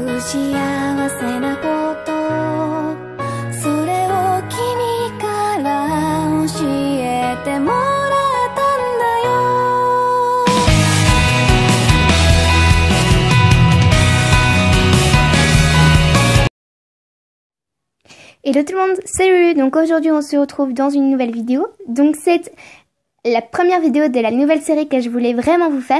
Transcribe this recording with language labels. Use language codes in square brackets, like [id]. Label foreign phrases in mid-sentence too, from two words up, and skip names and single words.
[ja] 幸せなことそれを君から教えてもらったんだよ。 [fr] Hello tout le monde, salut! Donc aujourd'hui on se retrouve dans une nouvelle vidéo. Donc c'est la première vidéo de la nouvelle série que je voulais vraiment vous faire.